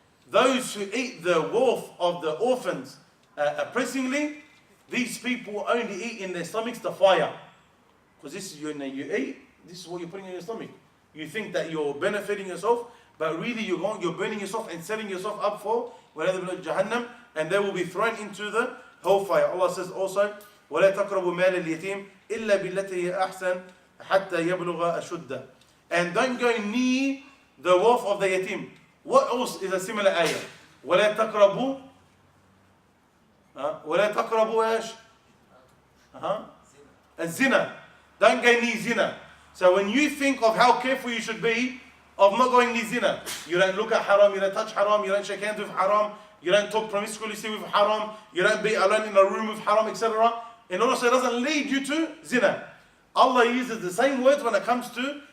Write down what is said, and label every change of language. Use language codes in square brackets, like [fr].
[en] Those who eat the wealth of the orphans oppressingly, these people only eat in their stomachs the fire. Because this is you eat, this is what you're putting in your stomach. You think that you're benefiting yourself, but really you're burning yourself and setting yourself up for Jahannam, and they will be thrown into the hellfire. Allah says also, [ar] وَلَا تَقْرَبُوا مَالَ الْيَتِيمِ إِلَّا بِالَّتِي هِيَ أَحْسَنُ حَتَّى يَبْلُغَ أَشُدَّهُ. [en] And don't go near the wealth of the yatim. What else is a similar ayah? [ar] وَلَا تَقْرَبُوا وَلَا تَقْرَبُوا إيش؟ الزنا. [en] Don't go near zina. So when you think of how careful you should be of not going near zina, you don't look at haram, you don't touch haram, you don't shake hands with haram, you don't talk promiscuously with haram, you don't be alone in a room with haram, etc. In order so it doesn't lead you to zina. Allah uses the same words when it comes to